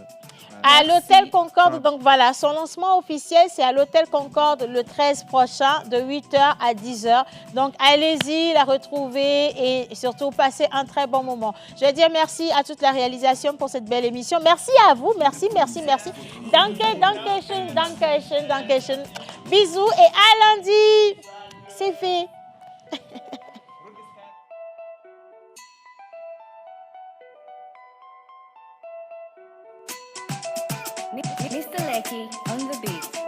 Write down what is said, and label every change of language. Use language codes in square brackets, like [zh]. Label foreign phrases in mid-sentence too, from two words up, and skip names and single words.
[fr] À l'hôtel Concorde, donc voilà, son lancement officiel, c'est à l'hôtel Concorde le 13 prochain, de 8h à 10h. Donc, allez-y, la retrouver et surtout passer un très bon moment. Je vais dire merci à toute la réalisation pour cette belle émission. Merci à vous, merci, merci, merci. [de] Danke schön, danke schön, danke schön. [fr] Bisous et à lundi. C'est fait. [en] Mr. Lecky on the beat.